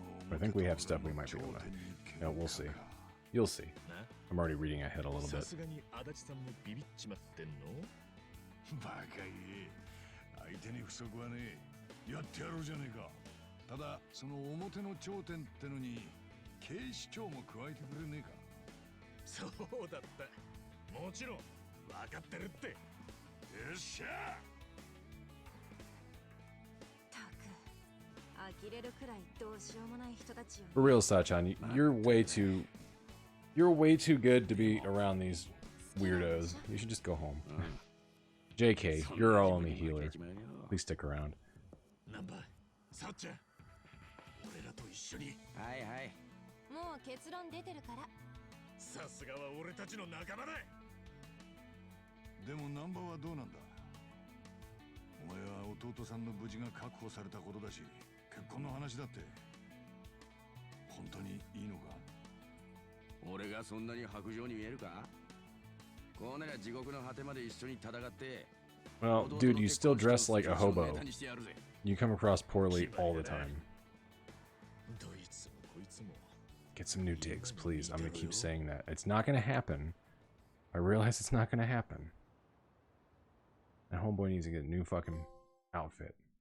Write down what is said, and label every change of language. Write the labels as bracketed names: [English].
[English] I think we have stuff we might be able to. No, we'll see. You'll see. I'm already reading ahead a little [Japanese] さ [English] bit. [Japanese] すがに足立さんもビビっちまってんの？バカ言え。相手に不足はねえ。やってやろうじゃねえか。ただその表の頂点ってのに警視庁も加えてくれねえか。そうだった。もちろん分かってるって。よっしゃ。たく、呆れるくらいどうしようもない人たちよ。 [English] For real, Sachan, you're way too good to be around these weirdos. You should just go home. JK, you're our only healer. Please stick around. [Japanese] ナンバー、さっちゃん。俺らと一緒に。はいはい。もう結論出てるから。さすがは俺たちの仲間だ。でもナンバーはどうなんだ。お前は弟さんの無事が確保されたことだし、結婚の話だって本当にいいのか。俺がそんなに白状に見えるか。こうなりゃ地獄の果てまで一緒に戦って。 [English] Well, dude, you still dress like a hobo. You come across poorly all the time. [Japanese] どいつもこいつも。 [English] Get some new digs, please. I'm gonna keep saying that. It's not gonna happen. I realize it's not gonna happen. That homeboy needs to get a new fucking outfit.